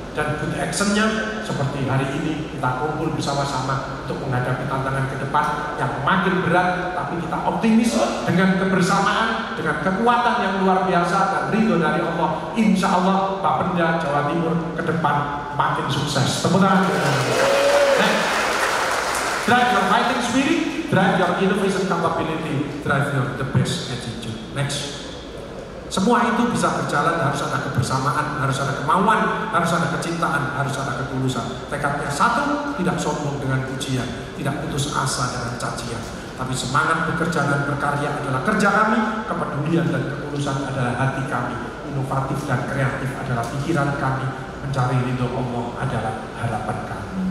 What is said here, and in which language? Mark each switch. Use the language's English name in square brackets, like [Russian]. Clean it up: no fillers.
[Indonesian] Dan good actionnya seperti hari ini kita kumpul bersama-sama untuk menghadapi tantangan ke depan yang makin berat, tapi kita optimis dengan kebersamaan, dengan kekuatan yang luar biasa dan ridho dari Allah. Insya Allah Pak Pemda Jawa Timur ke depan makin sukses. Tepuk tangan. [English] Drive your fighting spirit, drive your innovation capability, drive your the best attitude. Next. [Indonesian] Semua itu bisa berjalan, harus ada kebersamaan, harus ada kemauan, harus ada kecintaan, harus ada ketulusan. Tekadnya satu, tidak sombong dengan pujian, tidak putus asa dengan cacian. Tapi semangat bekerja dan berkarya adalah kerja kami, kepedulian dan ketulusan adalah hati kami, inovatif dan kreatif adalah pikiran kami, mencari ridho Allah adalah harapan kami.